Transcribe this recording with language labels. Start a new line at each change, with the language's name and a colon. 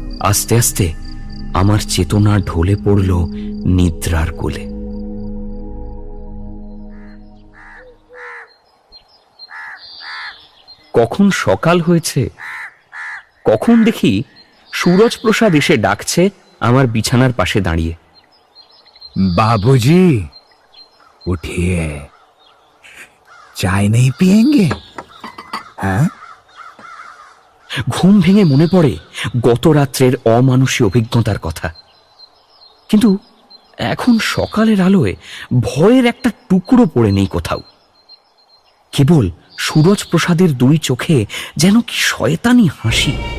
Bangla: আস্তে আস্তে আমার চেতনা ঢলে পড়ল নিদ্রার কোলে। কখন সকাল হয়েছে, কখন দেখি সুরজ প্রসাদ এসে ডাকছে আমার বিছানার পাশে দাঁড়িয়ে।
Hindi: बाबूजी उठिए, चाय नहीं पिएंगे? हाँ?
Bangla: ঘুম ভেঙে মনে পড়ে গত রাত্রের অমানুষী অভিজ্ঞতার কথা। কিন্তু এখন সকালের আলোয় ভয়ের একটা টুকরো পড়ে নেই কোথাও। কেবল সুরজ প্রসাদের দুই চোখে যেন কি শয়তানি হাসি।